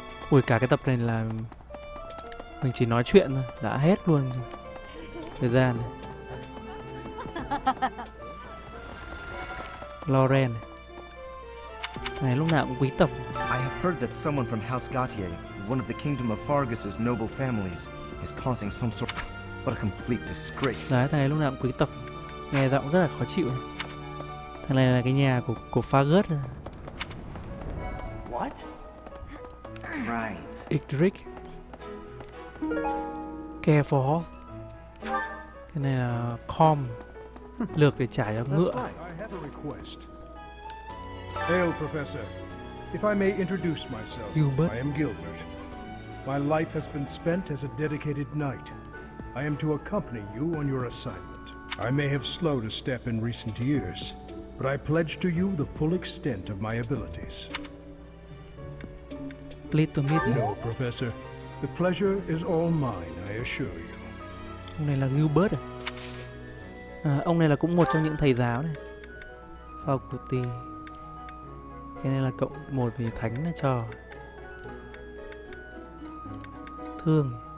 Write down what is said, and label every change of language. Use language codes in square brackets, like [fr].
[vi] Ui cả cái tập này là mình chỉ nói chuyện thôi, đã hết luôn thời gian này. Lauren này lúc nào cũng quý tộc. [en] I have heard that someone from House Gautier, one of the Kingdom of Fargus's noble families, is causing some sort of... What a complete disgrace. [vi] Đấy, thằng này lúc nào cũng quý tộc. Nghe giọng rất là khó chịu. Thằng này là cái nhà của Fargus. [en] What? Right. Idric. Care for horse. [vi] Cái này là com, lược để trả cho ngựa. [en] I have a request. Hail, Professor. If I may introduce myself, Humbert. I am Gilbert. My life has been spent as a dedicated knight. I am to accompany you on your assignment. I may have slowed a step in recent years, but I pledge to you the full extent of my abilities. Pleased to meet you. No, Professor. The pleasure is all mine, I assure you. [vi] Ông này là Gilbert à? Ông này là cũng một trong những thầy giáo này. Faculty. Cái này là cộng 1 vì thánh nó cho. Thương.